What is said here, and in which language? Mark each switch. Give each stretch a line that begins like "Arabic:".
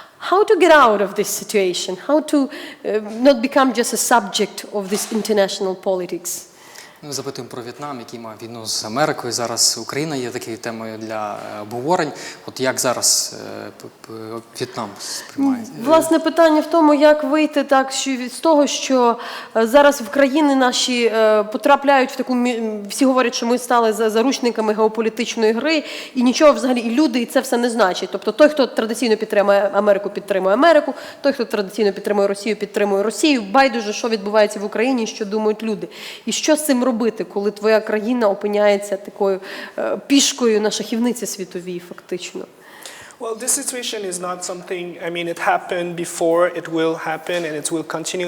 English: How to get out of this situation? How to not become just a subject of this international politics?
Ukrainian: Ми запитуємо про В'єтнам, який має війну з Америкою. Зараз Україна є такою темою для обговорень. От як зараз В'єтнам сприймає? Власне, питання в тому, як вийти так з того, що зараз в країни наші потрапляють в таку, всі говорять, що ми стали заручниками геополітичної гри, і нічого взагалі, і люди, і це все не значить. Тобто той, хто традиційно підтримує Америку, той, хто традиційно підтримує Росію, байдуже, що відбувається в Україні, що думають люди. І що з цим робити, коли твоя країна опиняється такою пішкою на шахівниці світовій, фактично?
English: Well, this situation is not something, I mean, it happened before, it will happen, and it will continue.